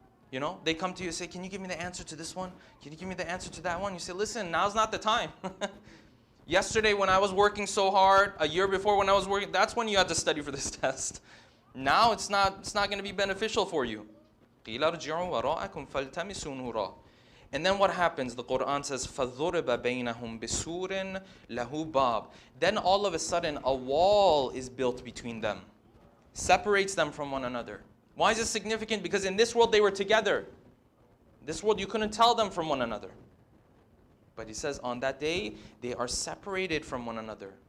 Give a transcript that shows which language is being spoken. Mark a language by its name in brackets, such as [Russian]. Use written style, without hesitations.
[English] You know, they come to you and say, can you give me the answer to this one? Can you give me the answer to that one? You say, listen, now's not the time. Yesterday when I was working so hard, a year before when I was working, that's when you had to study for this test. Now it's not going to be beneficial for you. [Arabic] قِيلَ ارْجِعُوا وَرَاءَكُمْ فَالْتَمِسُوا نُورًا. [English] And then what happens? The Quran says, [Arabic] فَضُرِبَ بَيْنَهُمْ بِسُورٍ لَهُ بَابٍ. [English] Then all of a sudden, a wall is built between them. Separates them from one another. Why is it significant? Because in this world they were together. In this world you couldn't tell them from one another. But he says on that day, they are separated from one another.